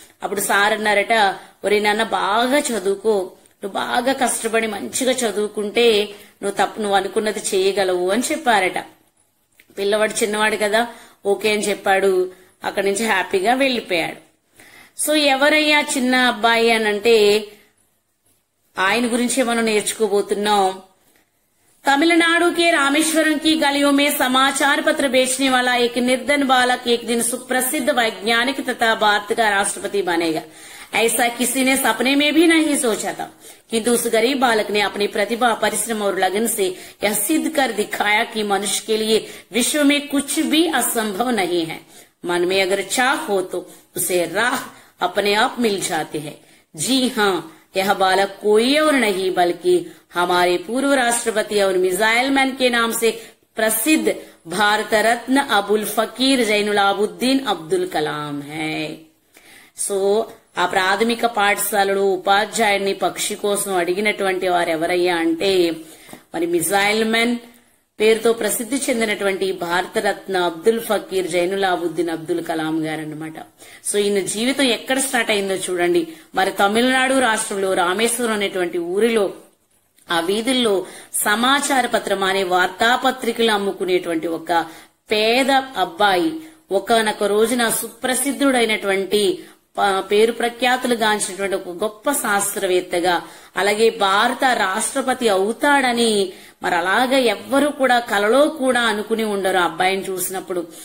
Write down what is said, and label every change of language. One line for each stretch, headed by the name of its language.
Telugu: అప్పుడు సార్ అన్నారట, ఒరే నాన్న బాగా చదువుకో, నువ్వు బాగా కష్టపడి మంచిగా చదువుకుంటే నువ్వు అనుకున్నది చేయగలవు అని చెప్పారట। పిల్లవాడు చిన్నవాడు కదా ఓకే అని చెప్పాడు, అక్కడి నుంచి హ్యాపీగా వెళ్లిపోయాడు। సో ఎవరయ్యా చిన్న అబ్బాయి అని అంటే ఆయన గురించే మనం నేర్చుకోబోతున్నాం।
Hindi: तमिलनाडु के रामेश्वरम की गलियों में समाचार पत्र बेचने वाला एक निर्धन बालक एक दिन सुप्रसिद्ध वैज्ञानिक तथा भारत का राष्ट्रपति बनेगा, ऐसा किसी ने सपने में भी नहीं सोचा था। किंतु उस गरीब बालक ने अपनी प्रतिभा, परिश्रम और लगन से यह सिद्ध कर दिखाया कि मनुष्य के लिए विश्व में कुछ भी असंभव नहीं है। मन में अगर चाह हो तो उसे राह अपने आप मिल जाती है। जी हाँ, यह बालक कोई और नहीं बल्कि हमारे पूर्व राष्ट्रपति और मिसाइल मैन के नाम से प्रसिद्ध भारत रत्न अबुल फकीर जैनुलाबुद्दीन अब्दुल कलाम है।
Telugu: సో ఆ ప్రాథమిక పాఠశాలలో ఉపాధ్యాయుడిని పక్షి కోసం అడిగినటువంటి వారు ఎవరయ్యా అంటే మరి మిసైల్ మ్యాన్ పేరుతో ప్రసిద్ధి చెందినటువంటి భారతరత్న అబ్దుల్ ఫకీర్ జైనులాబుద్దీన్ అబ్దుల్ కలాం గారు అన్నమాట। సో ఈయన జీవితం ఎక్కడ స్టార్ట్ అయిందో చూడండి, మరి తమిళనాడు రాష్ట్రంలో రామేశ్వరం అనేటువంటి ఊరిలో ఆ వీధుల్లో సమాచార పత్రం అనే వార్తాపత్రికలు అమ్ముకునేటువంటి ఒక పేద అబ్బాయి ఒకనొక రోజున సుప్రసిద్ధుడైనటువంటి పేరు ప్రఖ్యాతులు గాంచినటువంటి ఒక గొప్ప శాస్త్రవేత్తగా అలాగే భారత రాష్ట్రపతి అవుతాడని మరి అలాగా ఎవ్వరూ కూడా కలలో కూడా అనుకుని ఉండరు అబ్బాయిని చూసినప్పుడు।